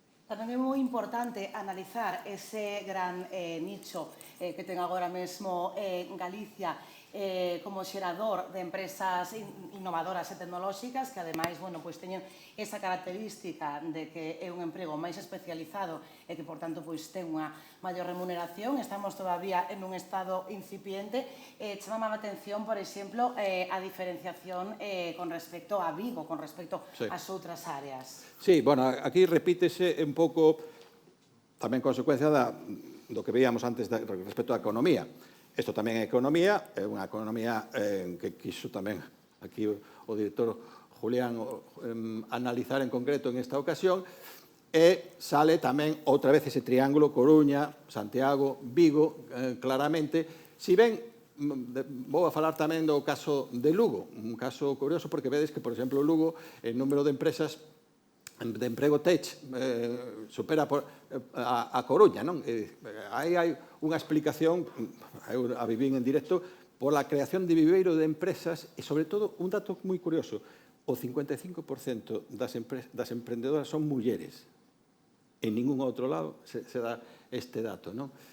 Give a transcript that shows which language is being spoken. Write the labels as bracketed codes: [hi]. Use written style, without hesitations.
[gl] Tamén é moi importante analizar ese gran nicho que ten agora mesmo Galicia como xerador de empresas innovadoras e tecnolóxicas que, ademais, teñen esa característica de que é un emprego máis especializado e que, por tanto, ten unha maior remuneración. [es] Estamos todavía en un estado incipiente. [gl] Chamame a atención, por exemplo, a diferenciación con respecto a Vigo, con respecto ás outras áreas. Sí, bueno, aquí repítese un pouco tamén consecuencia do que veíamos antes respecto á economía. Isto tamén é economía, é unha economía que quiso tamén aquí o director Julián analizar en concreto en esta ocasión, e sale tamén outra vez ese triángulo Coruña, Santiago, Vigo, claramente. Si ben, vou a falar tamén do caso de Lugo, un caso curioso, porque vedes que, por exemplo, Lugo, el número de empresas de emprego tech supera a Coruña, non? Aí hai unha explicación, a vivín en directo, pola creación de viveiro de empresas e, sobre todo, un dato moi curioso, o 55% das emprendedoras son mulleres. en ningún outro lado se dá este dato, non?